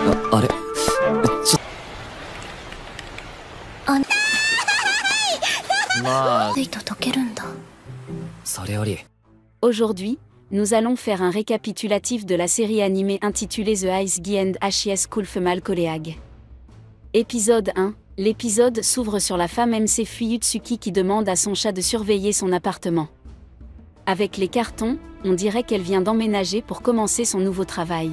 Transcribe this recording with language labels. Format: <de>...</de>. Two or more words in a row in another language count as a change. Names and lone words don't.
<ja>あれちょまあそれより</ja> <fr>Aujourd'hui, nous allons faire un récapitulatif de la série animée intitulée The Ice and His Kulfemal Koleag. Épisode 1. L'épisode s'ouvre sur la femme MC Fuyutsuki qui demande à son chat de surveiller son appartement. Avec les cartons, on dirait qu'elle vient d'emménager pour commencer son nouveau travail.</fr>